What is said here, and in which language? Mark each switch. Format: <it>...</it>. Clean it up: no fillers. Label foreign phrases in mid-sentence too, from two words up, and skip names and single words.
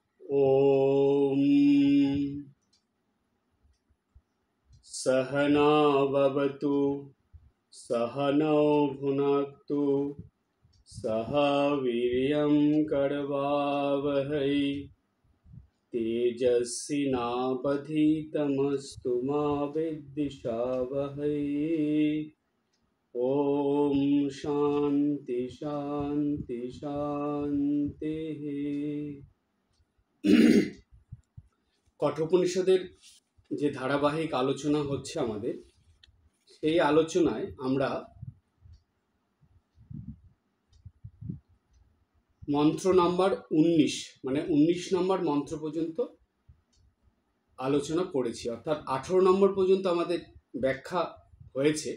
<sa>ॐ सहना भवतु सहनौ भुनक्तु सह वीर्यं करवावहै तेजस्विनावधीतमस्तु मा विद्विषावहै। ॐ शान्ति शान्ति शान्तिः।</sa> <bn>কঠোপনিষদের যে ধারাবাহিক আলোচনা হচ্ছে আমাদের, সেই আলোচনায় আমরা মন্ত্র নাম্বার 19 মানে 19 নম্বর মন্ত্র পর্যন্ত আলোচনা করেছি, অর্থাৎ 18 নম্বর পর্যন্ত আমাদের ব্যাখ্যা হয়েছে।</bn>